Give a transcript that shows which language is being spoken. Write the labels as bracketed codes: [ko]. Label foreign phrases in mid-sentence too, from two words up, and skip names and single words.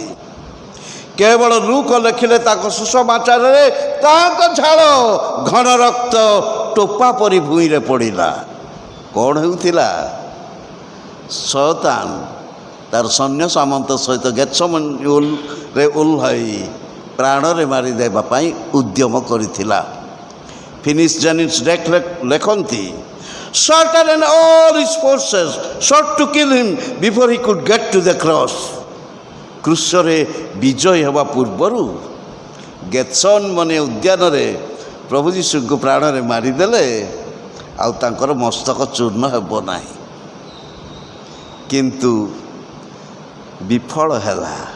[or] କେବଳ ଲୁକ ଲେଖିଲେ ତାଙ୍କ ସୁସମାଚାରରେ ତାହାଙ୍କ ଝାଳ ଘନ ରକ୍ତ ଟୋପା ପରି ଭୂଇଁରେ ପଡ଼ିଲା। କ'ଣ ହେଉଥିଲା? ଶୟତାନ ତାର ସୈନ୍ୟ ସାମନ୍ତ ସହିତ ଗେତ୍ସେମନୀରେ ଓହ୍ଲାଇ ପ୍ରାଣରେ ମାରିଦେବା ପାଇଁ ଉଦ୍ୟମ କରିଥିଲା। ଫିନିସ୍ ଜେନିସ୍ ଲେଖନ୍ତି, [en] Satan and all his forces sought to kill him before he could get to the cross. [or] କ୍ରୁଶରେ ବିଜୟ ହେବା ପୂର୍ବରୁ ଗେତ୍ସେମନୀ ଉଦ୍ୟାନରେ ପ୍ରଭୁ ଯୀଶୁଙ୍କୁ ପ୍ରାଣରେ ମାରିଦେଲେ ଆଉ ତାଙ୍କର ମସ୍ତକ ଚୂର୍ଣ୍ଣ ହେବ ନାହିଁ। କିନ୍ତୁ ବିଫଳ ହେଲା।